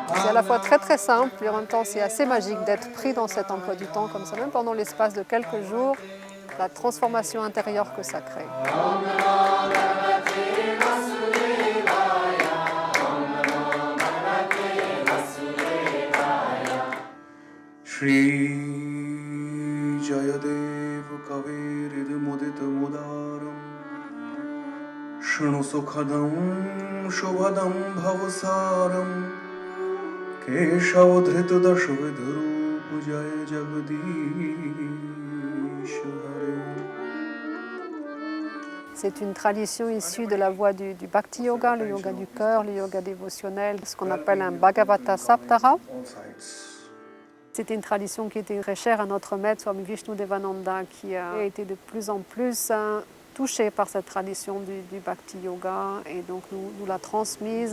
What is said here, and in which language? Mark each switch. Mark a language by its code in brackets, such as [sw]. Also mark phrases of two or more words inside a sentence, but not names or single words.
[fr] à la fois très très simple et en même temps c'est assez magique d'être pris dans cet emploi du temps comme ça, même pendant l'espace de quelques jours, la transformation intérieure que ça crée. [sa] Shri Jayadev Kavirid Mudit Mudaram Shunu Sukhadam Shubhadam Bhavasaram Keshavodhrit Dashvidharu Pujaya Jagadish Hare. [fr] C'est une tradition issue de la voie du Bhakti Yoga, le yoga du cœur, le yoga dévotionnel, ce qu'on appelle un Bhagavata Saptara. C'était une tradition qui était très chère à notre maître, Swami Vishnudevananda, qui a été de plus en plus touché par cette tradition du Bhakti Yoga et donc nous l'a transmise.